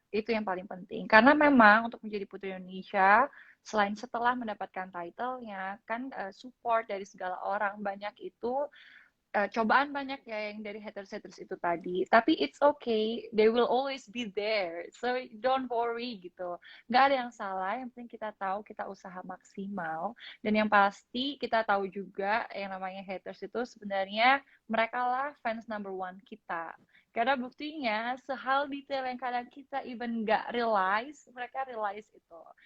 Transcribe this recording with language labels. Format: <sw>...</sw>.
<id>Itu yang paling penting. Karena memang untuk menjadi Putri Indonesia, selain setelah mendapatkan title-nya, kan support dari segala orang banyak itu, cobaan banyak ya yang dari haters-haters itu tadi.</id> <en>Tapi it's okay, they will always be there. So don't worry gitu.</en> <id>Nggak ada yang salah, yang penting kita tahu kita usaha maksimal. Dan yang pasti kita tahu juga yang namanya haters itu sebenarnya mereka lah</id> <en>fans number one</en> <id>kita. Karena buktinya sehal detail yang kadang kita even nggak realize, mereka realize itu.</id>